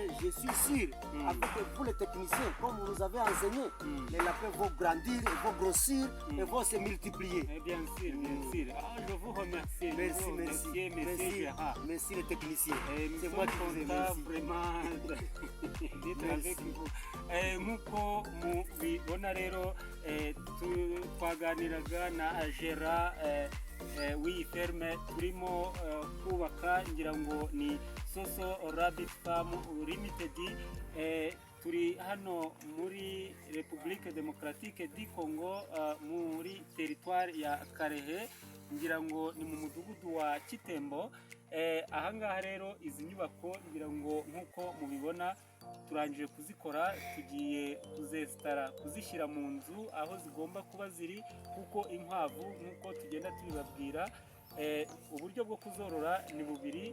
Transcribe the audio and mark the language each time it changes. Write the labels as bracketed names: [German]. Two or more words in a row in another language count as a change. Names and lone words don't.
[French] Je suis sûr, avec vous les techniciens, comme vous nous avez enseigné, les lapins vont grandir, ils vont grossir, et vont se multiplier. Bien sûr, bien sûr. Je vous remercie. Merci les techniciens. C'est moi qui vous remercie. Vraiment d'être avec vous. [Kinyarwanda] Nk'uko mubibona rero twaganiraga na Gérard w'iyi ferme turimo kubaka, ngira ngo ni Soso Rabbit Farm Limited. Turi hano muri République démocratique du Congo muri territoire ya Karehe, ngira ngo ni mu mudugudu wa Kitembo. Ahangaha rero izi nyubako ngira ngo nk'uko mubibona turangije kuzikora, tugiye kuzishyira mu nzu aho zigomba kuba ziri, kuko inkwavu nk'uko tugenda tubibabwira uburyo bwo kuzorora ni bubiri.